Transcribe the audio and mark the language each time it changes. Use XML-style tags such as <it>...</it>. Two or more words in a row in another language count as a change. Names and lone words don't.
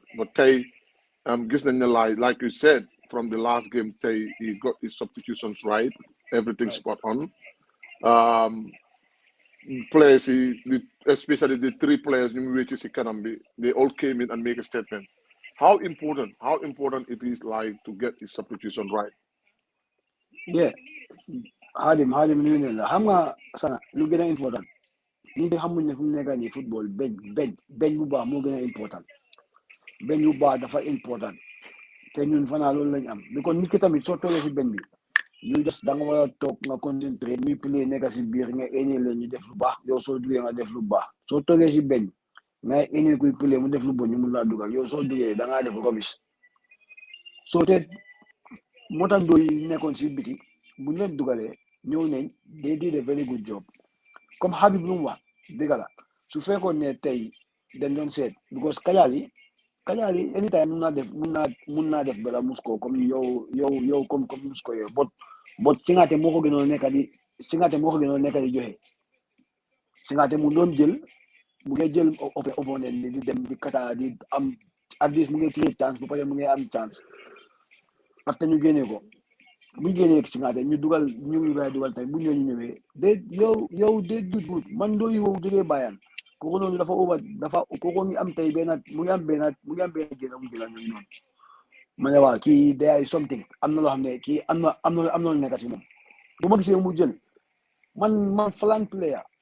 <en>But Tay, like you said from the last game, Tay he got his substitutions right, everything spot on. Players, especially the 3 players, they all came in and make a statement. How important it is like to get his substitution right? Yeah,</en> <wo>Hadim xam nga sana lu gën a important ñi nga xamuñ ne fu mu nekk nii football benn bu baax moo gën a important benn bu baax dafa important te ñun fanaa loolu lañ am because nit ki tamit soo toogee si benn bi ñu just da nga war a toog nga concentré ñuy play nekk si biir nga énee leen ñu def lu baax yow soo duggee nga def lu baax soo toogee si benn nga énee kuy play mu def lu bon ñu mun laa dugal yow soo duggee da ngaa def rubbish soo te moo tax ndooy nekkoon si biti bu ñu leen dugalee ñëw nañ</wo> <en>they did a very good job</en> <wo>comme Habib lu mu wax dëgg la su fekkoon ne tey dañ doon seet because Kajali anytime mun naa def bala musko comme yow comme musko yow bot Singate moo ko gënoon nekk di joxe Singate mu doon jël mu ngi jël opponent di dem di kata di am</wo> <en>at least</en> <wo>mu ngi</wo> <fr>créer chance</fr> <wo>bu pare mu ngi am chance</wo> <fr>parce que</fr> <wo>ñu génnee ko bu ñu génnee Singate ñu dugal tey bu ñu ñëwee de yow de dut man doo yow jógee Bayern kooku noonu kooku ngi am tey mu ngi am benn génn mu jëlaat ñoom noonu ma ne waaw kii day something am na loo xam ne kii am na lu nekk si moom bu ma gisee mu jël man</wo> <en>flank player</en>